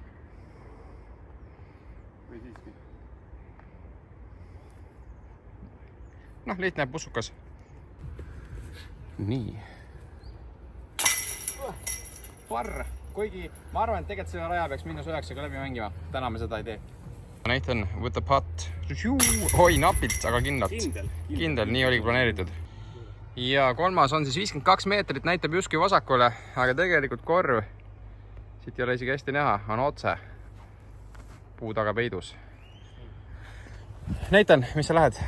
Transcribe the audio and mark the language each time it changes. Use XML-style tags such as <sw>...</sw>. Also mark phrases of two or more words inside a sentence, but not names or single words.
<et>Või siiski? Lihtne pussukas. Nii. Parr, kuigi ma arvan, et tegelikult selle raja peaks -9-ga läbi mängima. Täna me seda ei tee.</et> <en>Nathan with the putt.</en> <et>Oi, napilt, aga kindlalt. Kindel, nii oligi planeeritud. Ja kolmas on siis 52 meetrit, näitab justkui vasakule, aga tegelikult korv, siit ei ole isegi hästi näha, on otse puu taga peidus. Nathan, mis sa lähed?</et>